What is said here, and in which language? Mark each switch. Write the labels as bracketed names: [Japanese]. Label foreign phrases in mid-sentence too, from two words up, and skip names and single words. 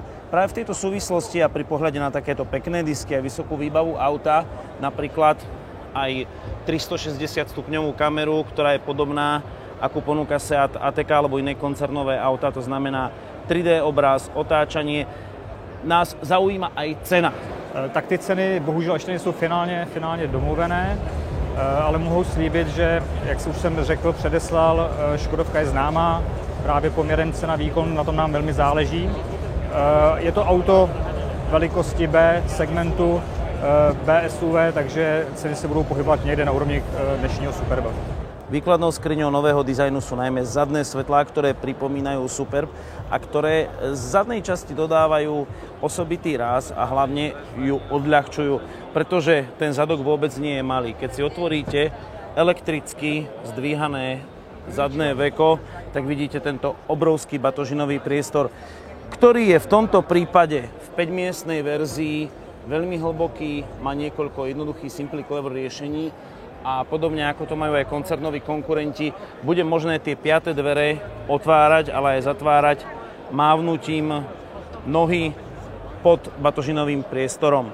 [Slovak] Práve v tejto súvislosti a pri pohľade na takéto pekné disky a vysokú výbavu auta, napríklad aj 360 stupňovú kameru, ktorá je podobná akú ponúka Seat ATK alebo iné koncernové auta, to znamená 3D obraz, otáčanie. Nás zaujíma aj cena. [Czech] Tak ty ceny bohužel ještě nejsou finálně domluvené, ale mohu slíbit, že, jak už jsem řekl, předeslal, Škodovka je známá, právě poměrem cena výkon, na tom nám velmi záleží. Je to auto velikosti B segmentu, B SUV, takže ceny se budou pohybovat někde na úrovni dnešního Superba. [Slovak] Výkladnou skriňou nového dizajnu sú najmä zadné svetlá, ktoré pripomínajú Superb a ktoré z zadnej časti dodávajú osobitý ráz a hlavne ju odľahčujú, pretože ten zadok vôbec nie je malý. Keď si otvoríte elektricky zdvíhané zadné veko, tak vidíte tento obrovský batožinový priestor, ktorý je v tomto prípade v 5-miestnej verzii veľmi hlboký, má niekoľko jednoduchých Simply Clever riešení a podobne ako to majú aj koncernoví konkurenti, bude možné tie piate dvere otvárať, ale aj zatvárať mávnutím nohy pod batožinovým priestorom.